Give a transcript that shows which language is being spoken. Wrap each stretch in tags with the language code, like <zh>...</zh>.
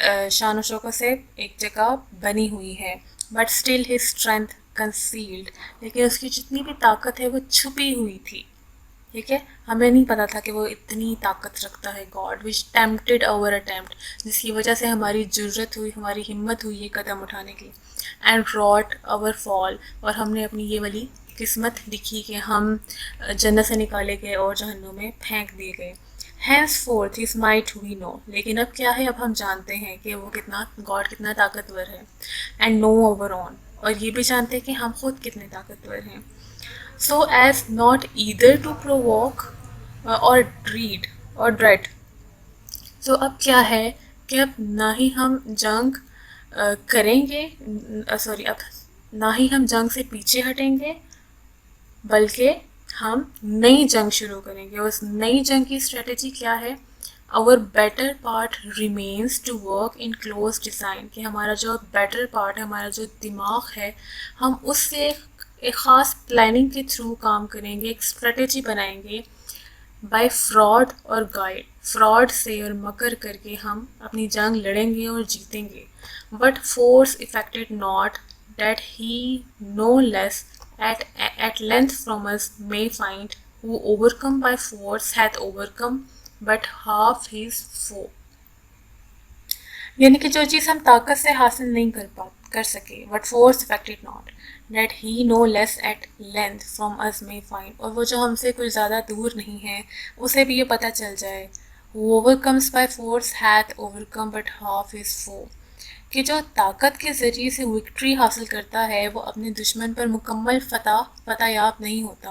<ur>شان و شوکت سے ایک جگہ بنی ہوئی ہے۔</ur> <en>but still his strength concealed،</en> <ur>لیکن اس کی جتنی بھی طاقت ہے وہ چھپی ہوئی تھی۔ ٹھیک ہے، ہمیں نہیں پتا تھا کہ وہ اتنی طاقت رکھتا ہے گاڈ،</ur> <en>which tempted over attempt,</en> <ur>جس کی وجہ سے ہماری جرت ہوئی، ہماری ہمت ہوئی یہ قدم اٹھانے کی۔</ur> <en>and rout over fall,</en> <ur>اور ہم نے اپنی یہ والی قسمت لکھی کہ ہم جنت سے نکالے گئے اور جہنم میں پھینک دیے گئے۔</ur> <en>henceforth his might we know,</en> <ur>لیکن اب کیا ہے، اب ہم جانتے ہیں کہ وہ گاڈ کتنا طاقتور ہے۔</ur> <en>and no over on,</en> <ur>اور یہ بھی جانتے ہیں کہ ہم خود کتنے طاقتور ہیں۔</ur> <en>so as not either to provoke or dread.</en> <ur>تو اب کیا ہے کہ اب نہ ہی ہم جنگ کریں گے، اب نہ ہی ہم جنگ سے پیچھے ہٹیں گے، بلکہ ہم نئی جنگ شروع کریں گے. اس نئی جنگ کی اسٹریٹجی کیا ہے؟</ur> <en>our better part remains to work in close design،</en> <ur>کہ ہمارا جو بیٹر پارٹ ہے، ہمارا جو دماغ ہے، ہم اس سے ایک خاص پلاننگ کے تھرو کام کریں گے، ایک اسٹریٹجی بنائیں گے</ur> <en>By fraud or guile.</en> <ur>فراڈ سے اور مکر کر کے ہم اپنی جنگ لڑیں گے اور جیتیں گے.</ur> <en>But force effected not that he no less at length from us may find who overcome by force hath overcome but half his foe.</en> <ur>یعنی کہ جو چیز ہم طاقت سے حاصل نہیں کر سکے،</ur> <en>but force affected not that he no less at length from us may find،</en> <ur>اور وہ جو ہم سے کچھ زیادہ دور نہیں ہے اسے بھی یہ پتہ چل جائے</ur> <en>who overcomes by force hath overcome but half his foe،</en> <ur>کہ جو طاقت کے ذریعے سے وکٹری حاصل کرتا ہے وہ اپنے دشمن پر مکمل فتح یاب نہیں ہوتا.</ur>